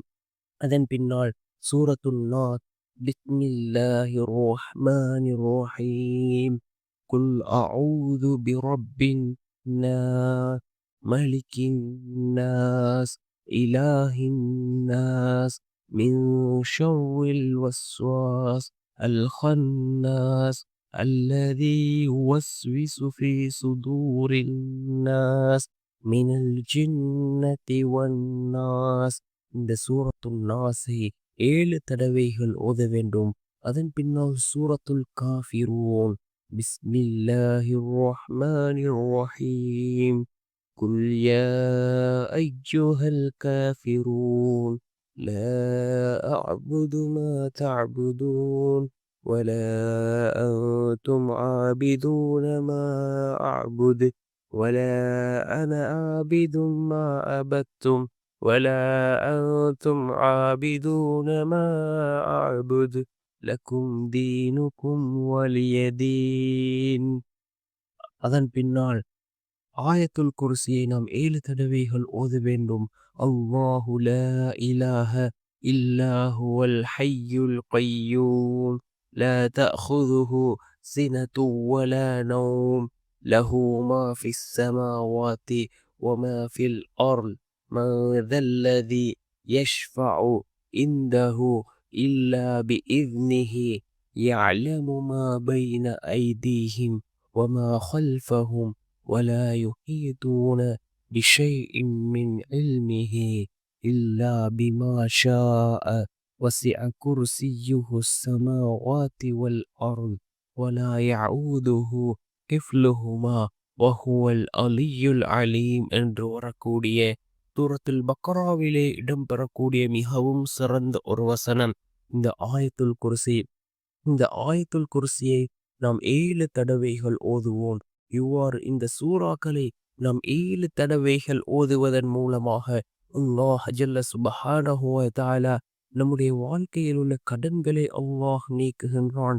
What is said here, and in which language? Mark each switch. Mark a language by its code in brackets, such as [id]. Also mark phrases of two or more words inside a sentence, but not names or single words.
[ta] அதன் பின்னால் சூரத்துல் நாஸ். [ar] بسم الله الرحمن الرحيم. قل أعوذ برب الناس. ملك الناس. إله الناس. من شر الوسواس الخناس الذي يوسوس في صدور الناس من الجنة والناس. [ta] இந்த சூரத்துல் நாஸை 7 தடவைகள் ஓத வேண்டும். அதன் பின்னால் சூரத்துல் காஃபிரூன். [ar] بسم الله الرحمن الرحيم. قل يا أيها الكافرون لا أعبد ما تعبدون ولا أنتم عابدون ما أعبد ولا أنا عابد ما عبدتم ولا أنتم عابدون ما أعبد لكم دينكم ولي دين. [ta] அதன் பின்னால் ஆயத்துல் குர்சியை நாம் 7 தடவைகள் ஓத வேண்டும். [ar] الله لا إله إلا هو الحي القيوم لا تأخذه سنة ولا نوم له ما في السماوات وما في الأرض من ذا الذي يشفع عنده إلا بإذنه يعلم ما بين أيديهم وما خلفهم ولا يحيطون بشيء من علمه إلا بما شاء وسع كرسيه السماوات والأرض ولا يعوده حفظهما وهو العلي العليم. [ta] என்று வரக்கூடிய சூரத்துல் பக்ராவிலே இடம்பெறக்கூடிய மிகவும் சிறந்த ஒரு வசனம் இந்த ஆயத்துல் குர்சி. இந்த ஆயத்துல் குர்சியை நாம் 7 தடவைகள் ஓதுவோம். இவ்வாறு இந்த சூறாக்களை நாம் 7 தடவைகள் ஓதுவதன் மூலமாக அல்லாஹ் [ar] جل سبحانه وتعالى [ta] நம்முடைய வாழ்க்கையில் உள்ள கடன்களை அல்லாஹ் நீக்குகின்றான்.